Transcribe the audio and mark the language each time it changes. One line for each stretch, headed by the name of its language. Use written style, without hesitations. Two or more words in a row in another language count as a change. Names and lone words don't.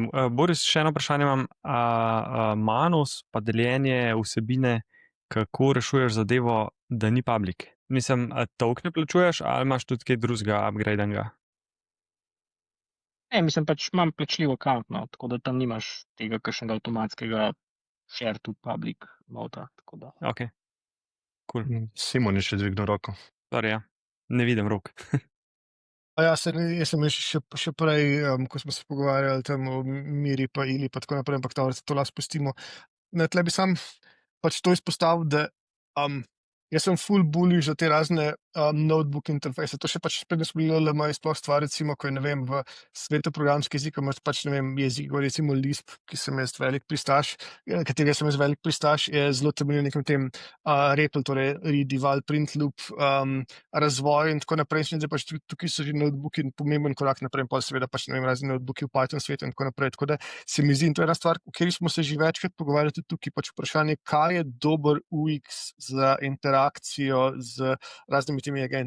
Slovenian: Boris, še eno vprašanje imam. Manus pa deljenje vsebine, kako rešuješ zadevo, da ni public? Mislim, token plačuješ ali imaš tudi kaj drugega upgradenega? Ne, mislim, pač imam plačljiv account, no, tako da tam nimaš tega kakšnega avtomatskega
English: share to public mode.
Slovenian: Ok, cool. Simon je še dvignil roko. Sorry, ja. Ne vidim rok. Jaz sem še prej, ko smo se pogovarjali tam o Miri pa Ili pa tako naprej, ampak to lahko spustimo. Tle bi sam pač to izpostavil, da jaz sem
English: full bullish
Slovenian: za te razne notebook interfejse. To še pač sprednjo smo bili LLM sploh stvar, recimo, ko je, ne vem, v svetu programskih jezikov imaš pač, ne vem, jezik, recimo Lisp, ki sem jaz velik pristaš, katerega sem jaz velik pristaš, je zelo temeljil nekem tem REPL, torej
English: read, eval, print loop,
Slovenian: razvoj in tako naprej. Zdaj pač tukaj so že notebooki in pomemben korak naprej, in pa seveda pač, ne vem, razni notebooki v Python svetu in tako naprej. Tako da se mi zdi, in to je ena stvar, o kateri smo se že večkrat pogovarjali tudi tukaj, pač vprašanje, kaj je dober UX za interakcijo z raznimi temi agenti.